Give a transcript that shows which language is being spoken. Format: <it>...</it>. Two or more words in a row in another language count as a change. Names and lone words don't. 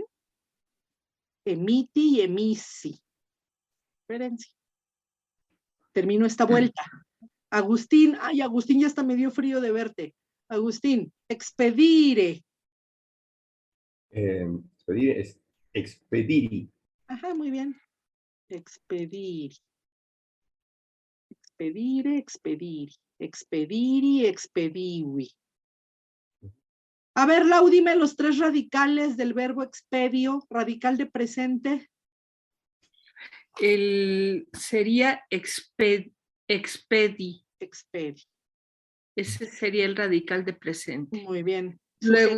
<la>Emiti y emisi.</la> <es>Espérense. Termino esta vuelta. Agustín, ay, Agustín, ya hasta me dio frío de verte.</es> <la>Agustín, expedire.</la> <es>Expedir es expediri. Ajá, muy bien.</es> <la>Expedir. Expedire, expediri. Expediri, expediwi.</la> <es>A ver, Lau, dime los 3 radicales del verbo expedio, radical de presente. Sería expedi.</es> <la>Expedi.</la> <es>Ese sería el radical de presente. Muy bien. Luego</es>